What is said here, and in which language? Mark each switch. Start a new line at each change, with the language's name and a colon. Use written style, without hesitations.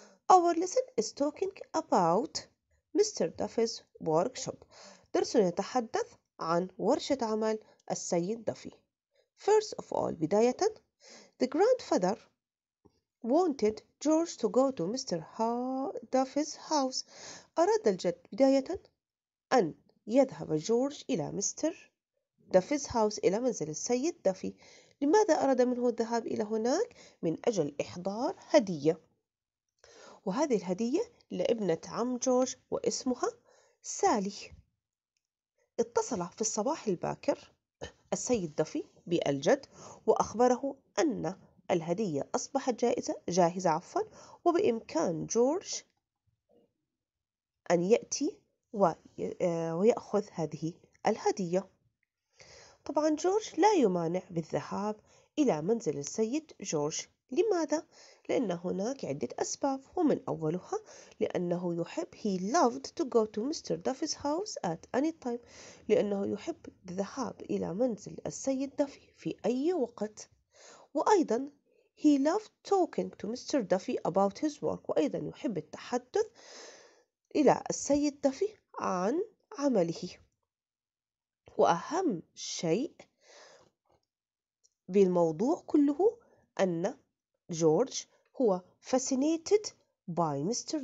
English: Our lesson is talking about Mr. Duffy's workshop.
Arabic: درسنا يتحدث عن ورشة عمل السيد دافي.
English: First of all,
Arabic: بداية,
English: the grandfather wanted George to go to Mr. Duffy's house.
Arabic: أراد الجد بداية أن يذهب جورج إلى مستر دافي
English: 's house
Arabic: إلى منزل السيد دافي. لماذا أراد منه الذهاب إلى هناك؟ من أجل إحضار هدية، وهذه الهدية لابنة عم جورج واسمها سالي. اتصل في الصباح الباكر السيد دافي بالجد وأخبره أن الهدية أصبحت جاهزة وبإمكان جورج أن يأتي ويأخذ هذه الهدية. طبعا جورج لا يمانع بالذهاب إلى منزل السيد جورج. لماذا؟ لأن هناك عدة أسباب، ومن أولها لأنه يحب
English: he loved to go to Mr. Duffy's house at any time،
Arabic: لأنه يحب الذهاب إلى منزل السيد دافي في أي وقت. وأيضا
English: he loved talking to Mr. Duffy about his work،
Arabic: وأيضا يحب التحدث إلى السيد دافي عن عمله. وأهم شيء بالموضوع كله أن جورج هو
English: fascinated by Mr.